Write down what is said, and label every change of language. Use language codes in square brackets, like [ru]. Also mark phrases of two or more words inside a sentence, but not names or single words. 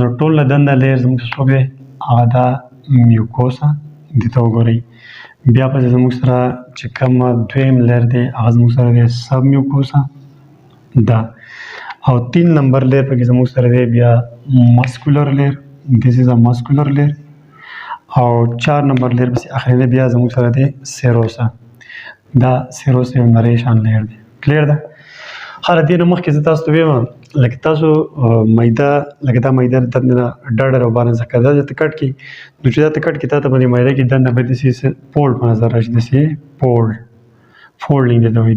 [ps] نو ټول له دنده لیر زموږ څوک دی هغه دا میوکوسا دې ته وګورئ. بیا پسې زموږ سره چې کوم دویم لیر دی هغه زموږ سره دی سب میوکوسا دا. او 3 نمبر لیر پکې زموږ سره دی بیا [en] muscular layer, this is a muscular layer. [ps] او 4 نمبر لیر پسې اخري بیا زموږ سره دی سیروسا. دا سیروسا یو نریشان لیر دی. کلیر ده؟ هر دې نه مخکې زه تاسو ته ویم لکه تاسو میده لکه دا میده د دننه ډډه راباندې ځکه دا ته کټ کړي، نو چې دا ته کټ کړي تا ته باندې میده کې دننه به داسې پولډ په نظر راشي، داسې فولډینګ دی ته وایي.